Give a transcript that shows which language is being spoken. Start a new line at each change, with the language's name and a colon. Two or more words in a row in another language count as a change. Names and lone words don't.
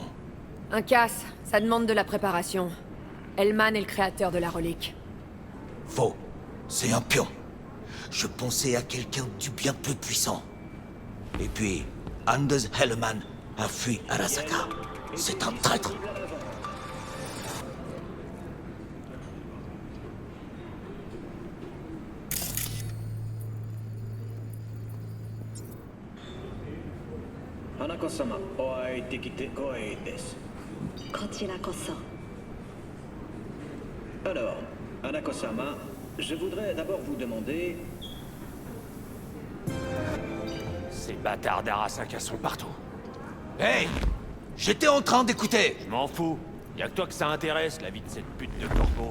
French: Un casse, ça demande de la préparation. Hellman est le créateur de la relique. Faux. C'est un pion. Je pensais à quelqu'un du bien plus puissant. Et puis, Anders Hellman a fui Arasaka. C'est un traître.
Japanese: Hanako-sama, oai tekite koe desu. こちらこそ。
French: Alors, Hanako-sama, je voudrais d'abord vous demander... Ces bâtards d'Arasaka sont partout. Hey! J'étais en train d'écouter. Je m'en fous. Y'a que toi que ça intéresse, la vie de cette pute de corpo.